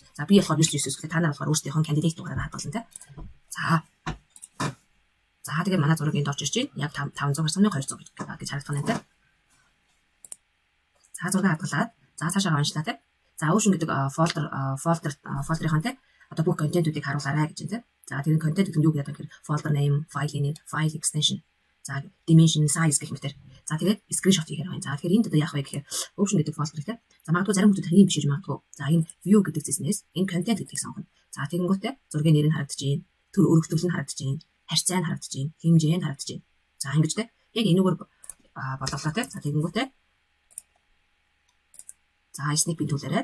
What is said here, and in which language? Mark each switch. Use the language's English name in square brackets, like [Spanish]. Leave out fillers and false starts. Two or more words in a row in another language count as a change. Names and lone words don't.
[Mongolian] За би болохоор 999 гэхэл та нар болохоор өөрсдийнхөө кандидат дугаараар хадгална те. За тэгээ манай зураг энд орж ирж байна. Яг 500 гарсан 200 гэж харагдах нь те. За зураг хадгалаад за цаашаа уншлаа те. За Ocean гэдэг фолдерын те одоо бүх контентуудыг харуулаарай гэж байна те. За тэр контент гэдэг нь юу гэдэг вэ гэхээр [English] folder name, file name, file extension, [Mongolian] за [English] dimension, size [Mongolian] гэх мэтэр. За тэгээд screenshot хийхээр байна. За тэгэхээр энд одоо яах вэ гэхээр Ocean гэдэг folder те. За магадгүй зарим хүмүүс хэрийг бишиж магадгүй. За энэ view гэдэг зэснээс энэ content гэдгийг сонгоно. За тэгэнгүүтээ зургийн нэр нь харагдаж байна. Төр өргөтгөл нь харагдаж байна. Харьцаа нь харагдаж байна. Хэмжээ нь харагдаж байна. За ингэж те. Яг энүүгээр бодлоо те. За тэгэнгүүтээ за snip-ийн төлөөрэй.